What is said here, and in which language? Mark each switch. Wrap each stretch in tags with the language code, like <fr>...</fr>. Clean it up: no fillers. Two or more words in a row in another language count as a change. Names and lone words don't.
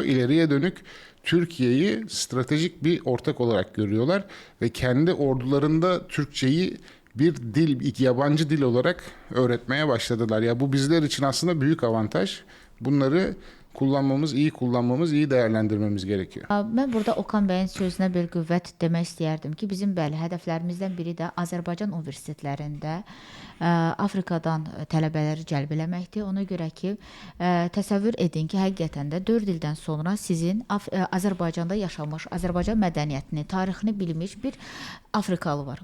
<tr>İleriye dönük Türkiye'yi stratejik bir ortak olarak görüyorlar ve kendi ordularında Türkçeyi bir dil, yabancı dil olarak öğretmeye başladılar. Ya bu bizler için aslında büyük avantaj. Bunları kullanmamız, iyi değerlendirmemiz gerekiyor.</tr> <az>Mən burada Okan bəyin sözünə bir qüvvət demək istəyərdim ki, bizim bəli hədəflərimizdən biri də Azərbaycan universitetlərində Afrikadan tələbələri cəlb eləməkdir. Ona görə ki, təsəvvür edin ki, həqiqətən də 4 ildən sonra sizin Azərbaycanda yaşamış, Azərbaycan mədəniyyətini, tarixini bilmiş bir Afrikalı var.</az>